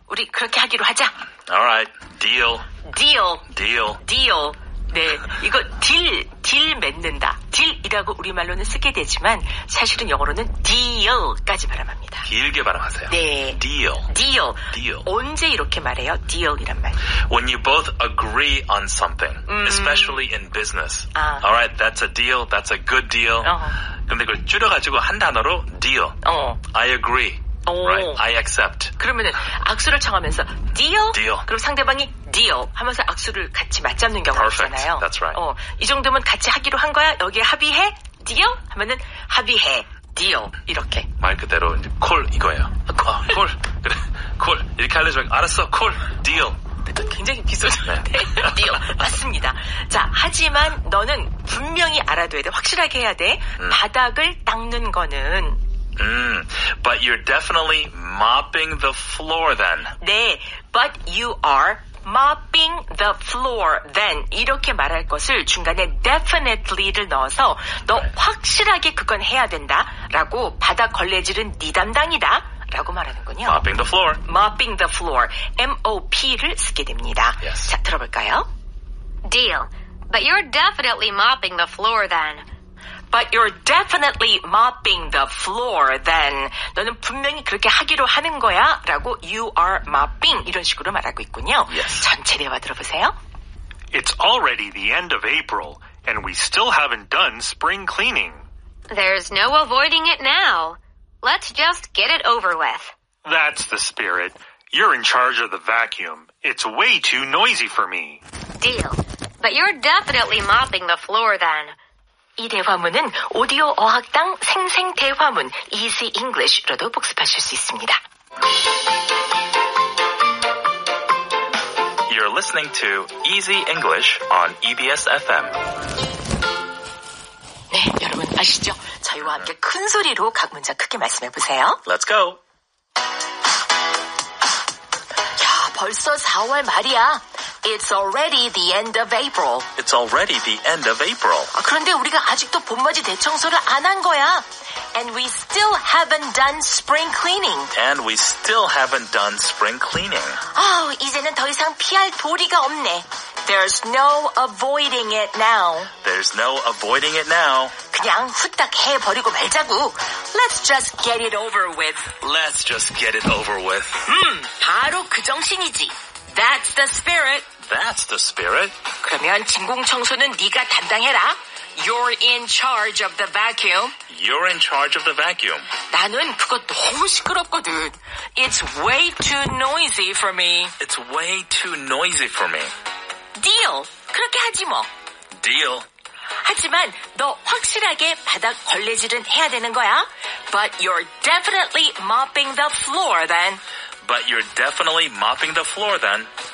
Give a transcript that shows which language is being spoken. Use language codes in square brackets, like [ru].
[ko] 우리 그렇게 하기로 하자. [en] All right. Deal. Deal. [ko] 네, 이거 딜 맺는다. 딜이라고 우리말로는 쓰게 되지만 사실은 영어로는 deal까지 발음합니다. 길게 발음하세요. 네. [en] Deal. [ko] 언제 이렇게 말해요? deal이란 말. [en] When you both agree on something, especially in business. All right, that's a deal. That's a good deal. [ko] 근데 그걸 줄여가지고 한 단어로 deal. [en] I agree. Right, I accept. [ko] 그러면은 악수를 청하면서 deal. [en] Deal. [ko] 그럼 상대방이 deal 하면서 악수를 같이 맞잡는 경우가 [en] Perfect. [ko] 있잖아요. [en] That's right. [ko] 이 정도면 같이 하기로 한 거야. 여기에 합의해. deal 하면은 합의해. deal 이렇게. 말 그대로 이제 콜 이거예요. 콜. 그래. 콜. 이렇게 하려고 알았어. 콜. deal. 굉장히 비슷한데 deal 맞습니다. 자, 하지만 너는 분명히 알아둬야 돼. 확실하게 해야 돼. 바닥을 닦는 거는 [en] But you're definitely mopping the floor then. [ko] 네, [en] but you are mopping the floor then [ko] 이렇게 말할 것을 중간에 definitely를 넣어서 너 확실하게 그건 해야 된다라고 바닥 걸레질은 네 담당이다 라고 말하는군요. [en] Mopping the floor. Mopping the floor. MOP를 [ko] 쓰게 됩니다. [en] Yes. [ko] 자, 들어볼까요? [en] Deal. But you're definitely mopping the floor then. But you're definitely mopping the floor then. [ko] 너는 분명히 그렇게 하기로 하는 거야 라고 [en] you are mopping [ko] 이런 식으로 말하고 있군요. [en] Yes. [ko] 전체 대화 들어보세요. [en] It's already the end of April, and we still haven't done spring cleaning. There's no avoiding it now. Let's just get it over with. That's the spirit. You're in charge of the vacuum. It's way too noisy for me. Deal. But you're definitely mopping the floor then. [ko] 이 대화문은 오디오 어학당 생생 대화문 Easy English로도 복습하실 수 있습니다. [en] You're listening to Easy English on EBS FM. [ko] 네, 여러분 아시죠? 저희와 함께 큰 소리로 각 문장 크게 말씀해 보세요. [en] Let's go. [ko] 야, 벌써 4월 말이야. [en] It's already the end of April. It's already the end of April. [ko] 그런데 우리가 아직도 봄맞이 대청소를 안 한 거야. [en] And we still haven't done spring cleaning. And we still haven't done spring cleaning. [ko] 이제는 더 이상 피할 도리가 없네. [en] There's no avoiding it now. There's no avoiding it now. [ko] 그냥 후딱 해버리고 말자고. [en] Let's just get it over with. Let's just get it over with. [ko] 바로 그 정신이지. [en] That's the spirit. That's the spirit. [ko] 그러면 진공청소는 네가 담당해라. [en] You're in charge of the vacuum. You're in charge of the vacuum. [ko] 나는 그거 너무 시끄럽거든. [en] It's way too noisy for me. It's way too noisy for me. Deal. [ko] 그렇게 하지 뭐. [en] Deal. [ko] 하지만 너 확실하게 바닥 걸레질은 해야 되는 거야. [en] But you're definitely mopping the floor then. But you're definitely mopping the floor then.